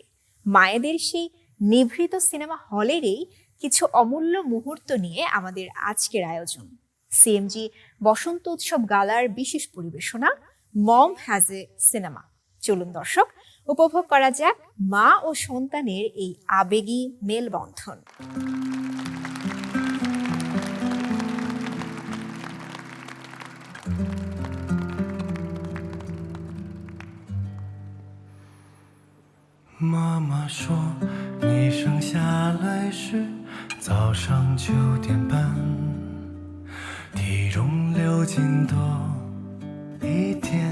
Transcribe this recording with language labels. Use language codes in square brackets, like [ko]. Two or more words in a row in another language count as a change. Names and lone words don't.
[bn] মায়েদের সেই নিভৃত সিনেমা হলেরই কিছু অমূল্য মুহূর্ত নিয়ে আমাদের আজকের আয়োজন। সিএমজি বসন্ত উৎসব গালার বিশেষ পরিবেশনা মম হ্যাজ এ সিনেমা। চলুন দর্শক, উপভোগ করা যাক মা ও সন্তানের এই আবেগী মেলবন্ধন। [zh] 妈妈说，你生下来时早上9点半，体重6斤多一点，